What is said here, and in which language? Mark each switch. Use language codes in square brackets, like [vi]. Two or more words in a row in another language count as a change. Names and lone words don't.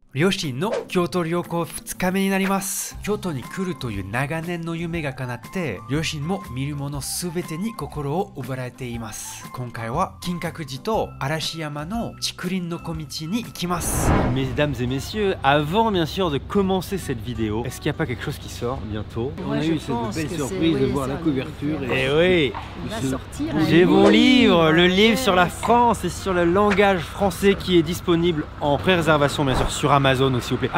[ja] 両親の京都旅行2日目になります。京都に来るという長年の夢が叶って、両親も見るものすべてに心を奪われています。今回は金閣寺と嵐山の竹林の小道に行きます。 [fr] Mesdames et messieurs, avant bien sûr de commencer cette vidéo, est-ce qu'il n'y a pas quelque chose qui sort bientôt? On a eu cette belle surprise de voir la couverture. Et oui, sortir j'ai mon livre, le livre sur la France et sur le langage français qui est disponible en pré-réservation bien sûr sur Amazon aussi, s'il vous plaît.